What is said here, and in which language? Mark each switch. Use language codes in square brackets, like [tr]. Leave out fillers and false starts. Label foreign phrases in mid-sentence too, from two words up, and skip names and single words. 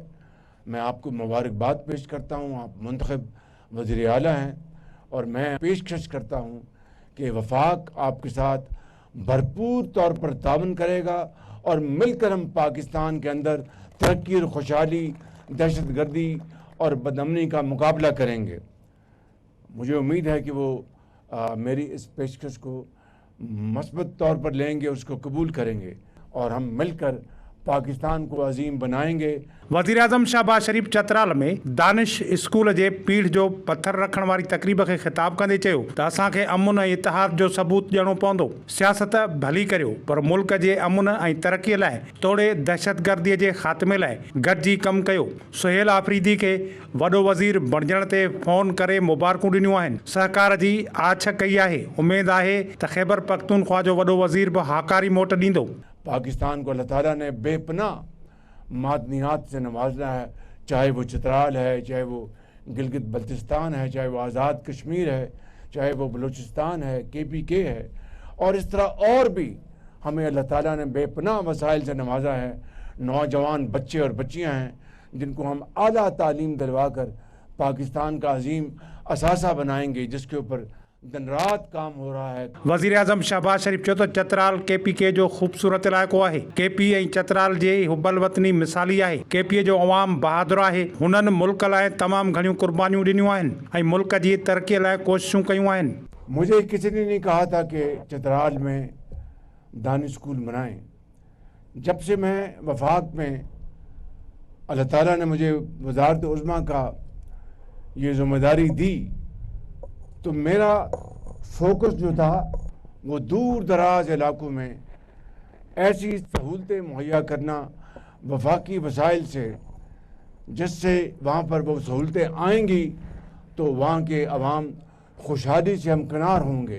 [ur] میں آپ کو مبارکباد پیش کرتا ہوں، آپ منتخب وزیر اعلیٰ ہیں اور میں پیشکش کرتا ہوں کہ وفاق آپ کے ساتھ بھرپور طور پر تعاون کرے گا اور مل کر ہم پاکستان کے اندر ترقی اور خوشحالی، دہشتگردی اور بدامنی کا مقابلہ کریں گے. مجھے امید ہے کہ وہ میری اس پیشکش کو مثبت طور پر لیں گے، اس کو قبول کریں گے اور ہم مل کر پاکستان کو عظیم بنائیں گے. [sd] वज़ीर आज़म शहबाज शरीफ़ चतराल में दानिश स्कूल जे पीढ़ जो पत्थर रखण वारी तकरीब खे ख़िताब कंदे चयो त असांखे अमुन ऐं इतिहाद जो सबूत ॾियणो पवंदो। सियासत भली करियो पर मुल्क जे अमुन ऐं तरक़ीअ लाइ तोड़े दहशतगर्दीअ जे ख़ात्मे लाइ गॾिजी कमु कयो। सुहेल आफ़रीदी खे वॾो वज़ीर बणजण ते फ़ोन करे मुबारकूं ॾिनियूं आहिनि। सहकार जी आछ कई आहे। उमेद आहे त ख़ैबर पख्तूनख्वा जो वॾो वज़ीर बि हाकारी मोट ॾींदो। [ur] پاکستان کو اللہ تعالیٰ نے بے پناہ معدنیات سے نوازا ہے، چاہے وہ چترال ہے، چاہے وہ گلگت بلتستان ہے، چاہے وہ آزاد کشمیر ہے، چاہے وہ بلوچستان ہے، KPK ہے اور اس طرح اور بھی ہمیں اللہ تعالیٰ نے بے پناہ وسائل سے نوازا ہے. نوجوان بچے اور بچیاں ہیں جن کو ہم اعلیٰ تعلیم دلوا کر پاکستان کا عظیم اثاثہ بنائیں گے، جس کے اوپر دن رات کام ہو رہا ہے. [sd] वज़ीर आज़म शहबाज शरीफ़ चयो त चतराल KPK जो ख़ूबसूरत इलाइक़ो आहे। KP ऐं चतराल जे हुबल वतनी मिसाली आहे। KP जो अवाम बहादुर आहे। हुननि मुल्क लाइ तमामु घणियूं कुर्बानियूं ॾिनियूं आहिनि ऐं मुल्क जी तरक़ीअ लाइ कोशिशूं कयूं आहिनि। [ur] مجھے کسی نے نہیں کہا تھا کہ چترال میں دانش اسکول بنائیں. جب سے میں وفاق میں اللہ تعالیٰ نے مجھے وزارت عظمیٰ کا یہ ذمہ داری دی تو میرا فوکس جو تھا وہ دور دراز علاقوں میں ایسی سہولتیں مہیا کرنا وفاقی وسائل سے، جس سے وہاں پر وہ سہولتیں آئیں گی تو وہاں کے عوام خوشحالی سے ہمکنار ہوں گے.